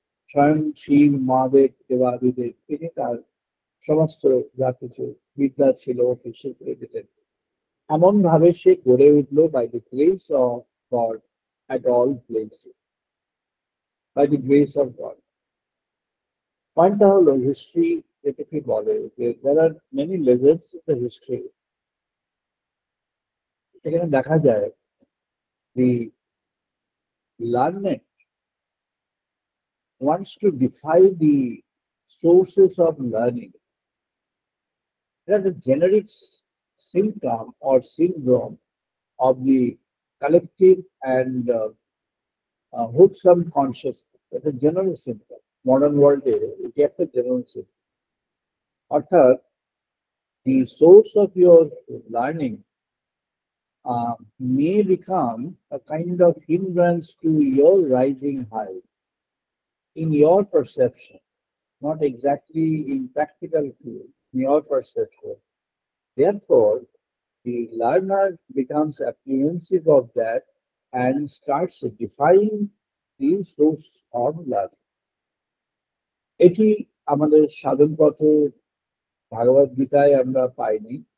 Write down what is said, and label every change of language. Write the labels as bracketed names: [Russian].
[Bangla] স্বয়ং শিব মহাদেব দেবাদিদেব তিনি তার সমস্ত যা কিছু বিদ্যা ছিল ওকে শিখিয়ে দিলেন। এমন ভাবে সে গড়ে উঠলো [English] By the grace of God at all places, by the grace of God. [Bangla] পয়েন্টটা হলো হিস্ট্রি যেটাকে বলে যে [English] there are many legends in the history। [Bangla] সেখানে দেখা যায় [English] the learned wants to defy the sources of learning. That the generic symptom or syndrome of the collective and wholesome consciousness. It's a general symptom. Modern world it gets a general symptom. [Bangla] অর্থাৎ [English] the source of your learning may become a kind of hindrance to your rising high in your perception, not exactly in practical field, in your perception. Therefore, the learner becomes apprehensive of that and starts defying the source of learning. [Bangla] এটি আমাদের সাধন পথে ভাগবত গীতায় আমরা পাইনি।